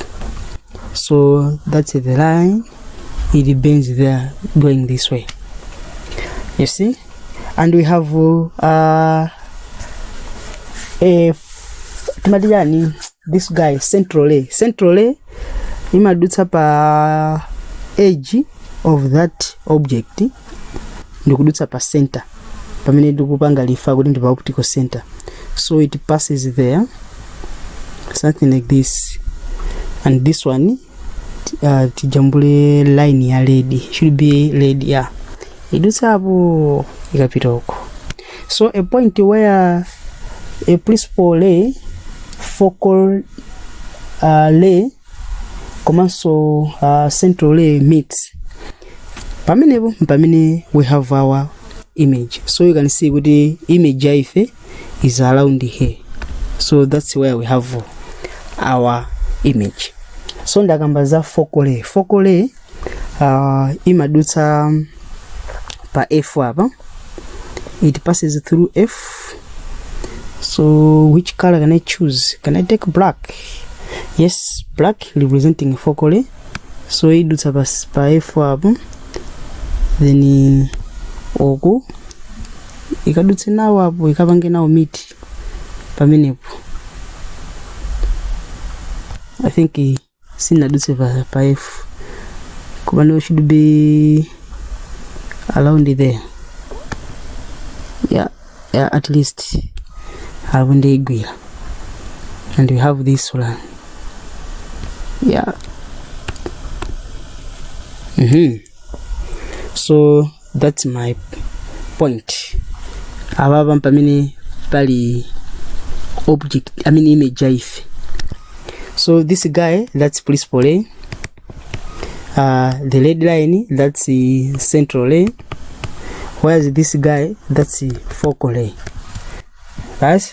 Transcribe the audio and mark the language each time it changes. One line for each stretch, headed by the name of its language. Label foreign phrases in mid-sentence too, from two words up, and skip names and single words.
English: So that's the line, it bends there going this way, you see. And we have this guy, central ray
Nyanja: imadutsa pa
English: edge of that object
Nyanja: ndikudutsa pa
English: center
Nyanja: pamene ndikupanga lifa kuti ndi pa
English: optical center. So it passes there, something like this. And this one tijambule line ya red, should be red, yeah,
Nyanja: idutsa hapo ikapita huko.
English: So a point where a principal ray, focal ray, commercial central ray meets, pamene we have our image. So you can see with the image ife is around here. So that's where we have our image. So
Nyanja: ndakamba za
English: focal ray
Nyanja: imadutsa pa f hapa,
English: it passes through f. So which color can I choose? Can I take black? Yes, black representing focal ray.
Nyanja: So idutsa pa f hapa,
English: then oku
Nyanja: ikadutse nawo apo ikapange nawo miti pamenepo.
English: I think
Nyanja: sinadutse pa f, kubano
English: should be around there, yeah, at least around the igwira. And we have this one, yeah. So that's my point.
Nyanja: Ababa pamene pali
English: object, I mean image
Nyanja: ife.
English: So this guy, that's principal ray. The red line, that's the central ray. Whereas this guy, that's the focal ray. Right?